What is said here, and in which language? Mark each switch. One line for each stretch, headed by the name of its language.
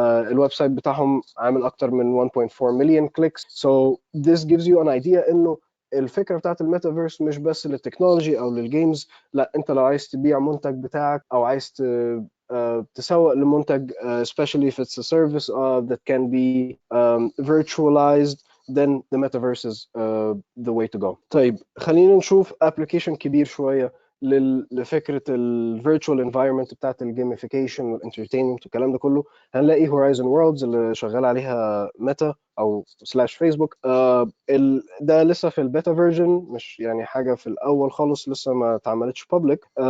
Arabic: الويب سايت بتاعهم عامل اكتر من
English: 1.4 million clicks. So this gives you an idea
Arabic: انه الفكره بتاعت الميتافيرس مش بس للتكنولوجي او للجيمز، لا انت لو عايز تبيع منتج بتاعك او عايز تسوق لمنتج
English: especially if it's a service that can be virtualized, then the metaverse is the way to go.
Arabic: طيب خلينا نشوف application كبير شويه لفكره الفيرتشوال انفايرمنت بتاعت الجيميفيكيشن والانترتينمنت والكلام ده كله. هنلاقي هورايزون وورلدز اللي شغال عليها ميتا او سلاش فيسبوك. ده لسه في البيتا فيرجن، مش يعني حاجه في الاول خالص لسه ما اتعملتش بابليك.